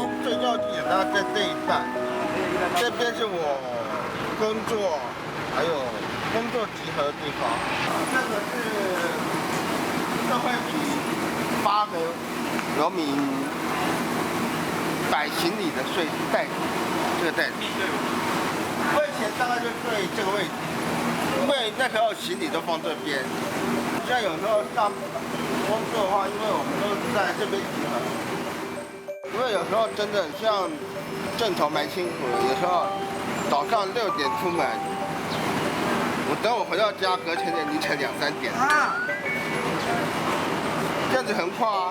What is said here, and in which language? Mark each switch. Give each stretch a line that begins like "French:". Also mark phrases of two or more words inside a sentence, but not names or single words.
Chinese: 最要緊的在這一半，這邊是我工作，還有工作集合的地方。這個是社會局8個農民擺行李的袋子，這個袋子。我以前大概就對這個位置。因為那那时候行李都放这边。像有时候上工作的话，因为我们都是在这边集合，因为有时候真的像正头蛮辛苦的，有时候早上6点出门，我等我回到家，隔天的凌晨2、3点，这样子很快啊。